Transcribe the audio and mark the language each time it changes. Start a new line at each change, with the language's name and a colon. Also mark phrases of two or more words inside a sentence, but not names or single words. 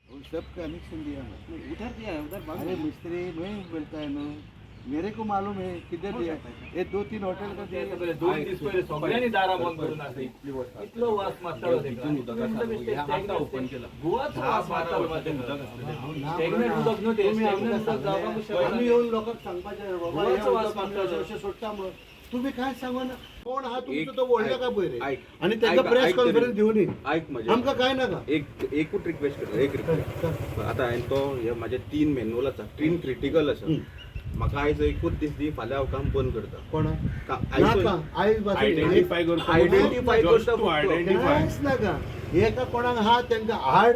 Hindi: सब कनेक्शन दिया है। उधर दिया है, उधर अरे मिस्त्री नहीं मिलता है ना, मेरे को मालूम है किधर दिया। ये 2-3 हॉटेल का दिया है।
Konkani: दोन दिवस पहिले सगळ्यांनी दारा बंद करून असं इतलं वास मारतालो ओपन केला गुवाच वास मारतालो स्टेगनेट उदक नव्हते स्टेगनेट उदक जावपाक आम्ही येऊन लोकांना सांगपाचे बाबा गुवाच हे वास उदक आमच्या मारतालो. अशें सोडटा म्हणून तुम्ही काय सांगा ना, कोण हा तुमचा एक-
Marathi: तो बोलला का पहिले ऐक. आणि त्यांचा ऐक- प्रेस ऐक कॉन्फरन्स तरी. घेऊन येईल ऐक म्हणजे
Konkani: आमका काय नका एकूच रिक्वेस्ट करता, एक रिक्वेस्ट आता हांवें तो हे म्हाजे 3 मॅन्युअल आसा, 3 क्रिटिकल आसा. म्हाका आयज एकूच दीस दी, फाल्यां हांव काम बंद करता. कोणा आयज नाका आयज आयडेंटिफाय करता आयडेंटिफाय Just करता to फक्त. identify. कांयच नाका. एका कोणाक हा त्यांका हाड